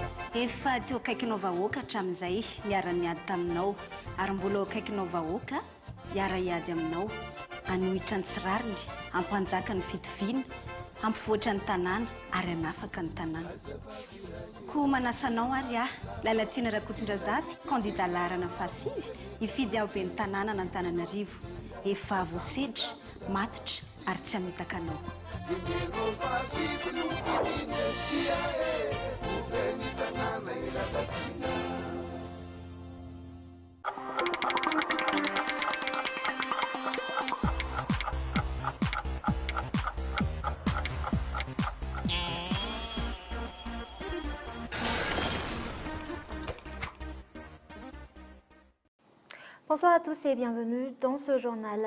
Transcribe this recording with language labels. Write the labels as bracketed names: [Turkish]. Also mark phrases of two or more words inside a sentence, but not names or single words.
[Malagasy] Efa teo akaikinao vahoaka hatramin'izay niara niady taminao ary mbola akaikinao vahoaka hiara hiady aminao hanohitra ny tsirariny hampanjaka ny fitoviana hampivoatra ny tanàna ary hanafaka ny tanàna. Koa manasanao ary Lalatsina Rakotondrazafy candidat laharana fahasivy hifidy ao-be ny tanàna n'Antananarivo efa voasedra matotra ary tsy hamitaka anao. [French] Bonsoir à tous et bienvenue dans ce journal.